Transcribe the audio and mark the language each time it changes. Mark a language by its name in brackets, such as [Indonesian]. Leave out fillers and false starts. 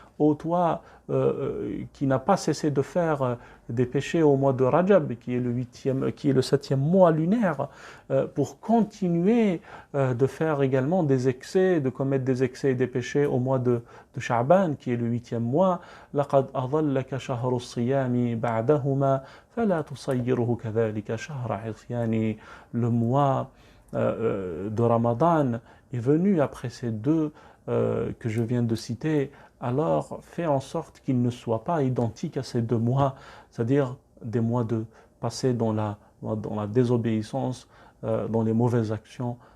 [French] ô toi qui n'a pas cessé de faire des péchés au mois de Rajab, qui est le 7e mois lunaire, pour continuer de faire également des excès, de commettre des excès et des péchés au mois de Sha'ban, qui est le 8e mois. [Arabic] لقد أضلك شهر الصيام بعدهما فلا تصيره كذلك شهر عصيان. [French] Le mois de Ramadan est venu après ces deux que je viens de citer. Alors fais en sorte qu'il ne soit pas identique à ces 2 mois, c'est-à-dire des mois de passés dans la désobéissance, dans les mauvaises actions.